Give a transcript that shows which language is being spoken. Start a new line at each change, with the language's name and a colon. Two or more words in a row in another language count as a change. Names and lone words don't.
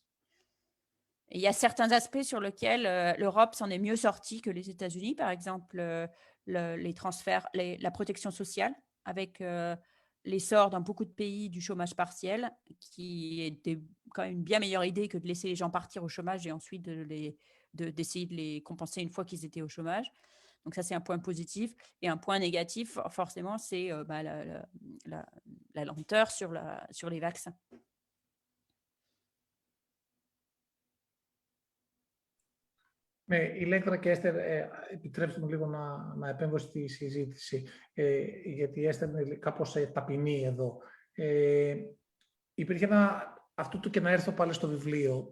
French: Et il y a certains aspects sur lesquels l'Europe s'en est mieux sortie que les États-Unis, par exemple les transferts, la protection sociale, avec l'essor dans beaucoup de pays du chômage partiel, qui était quand même une bien meilleure idée que de laisser les gens partir au chômage et ensuite d'essayer de les compenser une fois qu'ils étaient au chômage. Donc ça, c'est un point positif. Et un point négatif, forcément, c'est la lenteur sur les vaccins.
Greek: Ηλέκτρα και Έστερ, επιτρέψτε μου λίγο να επέμβω στη συζήτηση, γιατί η Έστερ είναι κάπως ταπεινή εδώ. Υπήρχε αυτό το και να έρθω πάλι στο βιβλίο.